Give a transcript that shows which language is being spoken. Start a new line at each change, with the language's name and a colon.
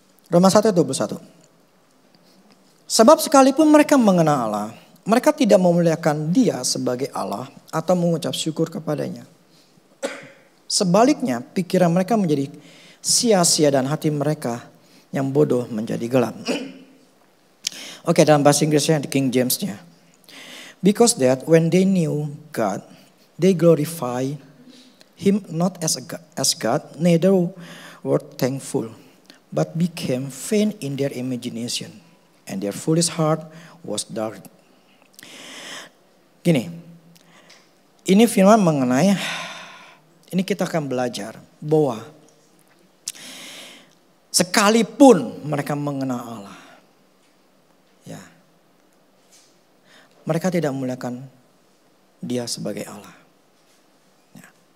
Indonesian: Roma 1 ayat 21. Sebab sekalipun mereka mengenal Allah, mereka tidak memuliakan Dia sebagai Allah atau mengucap syukur kepadanya. Sebaliknya pikiran mereka menjadi sia-sia dan hati mereka yang bodoh menjadi gelap. Oke, dalam bahasa Inggrisnya di King James-nya.
English: Because that when they knew God, they glorify Him not as God, neither were thankful, but became vain in their imagination, and their foolish heart was dark.
Indonesian: Gini, ini firman mengenai, ini kita akan belajar bahwa sekalipun mereka mengenal Allah, ya, mereka tidak memuliakan Dia sebagai Allah. Ya.